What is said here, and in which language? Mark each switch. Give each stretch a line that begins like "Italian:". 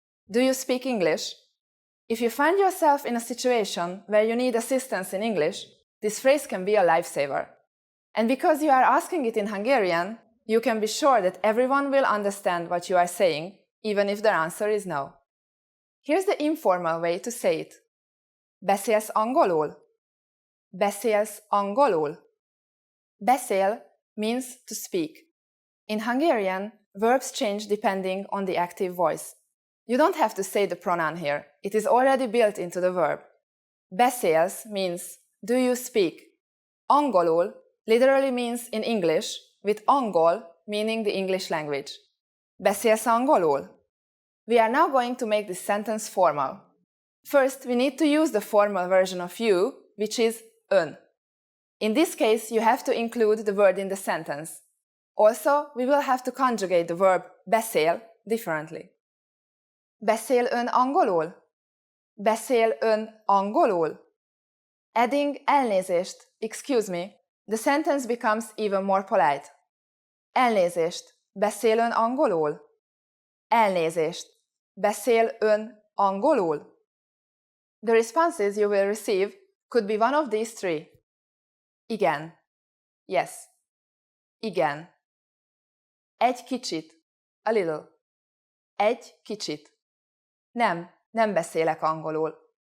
English: Do you speak English? If you find yourself in a situation where you need assistance in English, this phrase can be a lifesaver. And because you are asking it in Hungarian, you can be sure that everyone will understand what you are saying, even if their answer is no. Here's the informal way to say it.
Hungarian: Beszélsz angolul? Beszélsz angolul?
English: Beszél means to speak. In Hungarian, verbs change depending on the active voice. You don't have to say the pronoun here, it is already built into the verb. Beszélsz means do you speak. Angolul literally means in English, with angol meaning the English language.
Hungarian: Beszélsz angolul?
English: We are now going to make this sentence formal. First, we need to use the formal version of you, which is ön. In this case, you have to include the word in the sentence. Also, we will have to conjugate the verb beszél differently.
Hungarian: Beszél ön angolul? Beszél ön angolul?
English: Adding elnézést, excuse me, the sentence becomes even more polite.
Hungarian: Elnézést, beszél ön angolul? Elnézést, beszél ön angolul?
English: The responses you will receive could be one of these three.
Hungarian: Igen.
English: Yes.
Hungarian: Igen. Egy kicsit.
English: A little.
Hungarian: Egy kicsit. Nem beszélek angolul.